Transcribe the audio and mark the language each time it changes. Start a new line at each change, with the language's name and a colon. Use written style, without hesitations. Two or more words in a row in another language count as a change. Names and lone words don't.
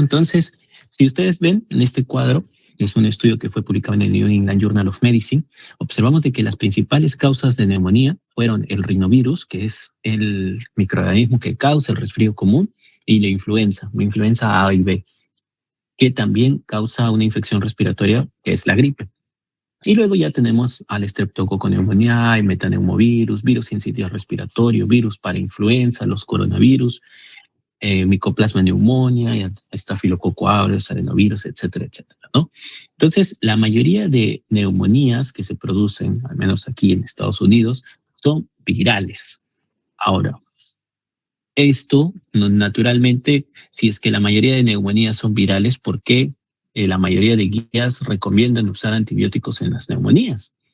Spanish: Entonces, si ustedes ven en este cuadro, es un estudio que fue publicado en el New England Journal of Medicine, observamos de que las principales causas de neumonía fueron el rinovirus, que es el microorganismo que causa el resfrío común, y la influenza A y B, que también causa una infección respiratoria, que es la gripe. Y luego ya tenemos al Streptococcus pneumoniae, metaneumovirus, virus sincitial respiratorio, virus para influenza, los coronavirus, Mycoplasma pneumonia, Staphylococcus aureus, adenovirus, etcétera, etcétera, ¿no? Entonces, la mayoría de neumonías que se producen, al menos aquí en Estados Unidos, son virales. Ahora, esto, naturalmente, si es que la mayoría de neumonías son virales, ¿por qué la mayoría de guías recomiendan usar antibióticos en las neumonías?